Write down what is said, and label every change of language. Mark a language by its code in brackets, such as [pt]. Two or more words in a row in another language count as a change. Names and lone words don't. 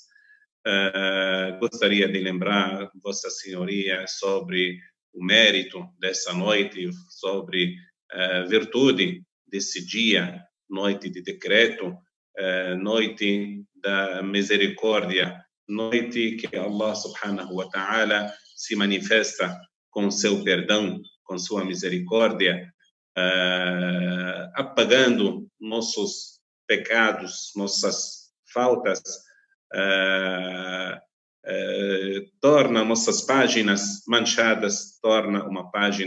[pt] Gostaria de lembrar Vossa Senhoria sobre o mérito dessa noite, sobre a virtude desse dia, noite de decreto, noite da misericórdia, noite que Allah [ar] سبحانه وتعالى [pt] se manifesta com seu perdão, com sua misericórdia, apagando nossos pecados, nossas faltas, torna nossas páginas manchadas, torna uma página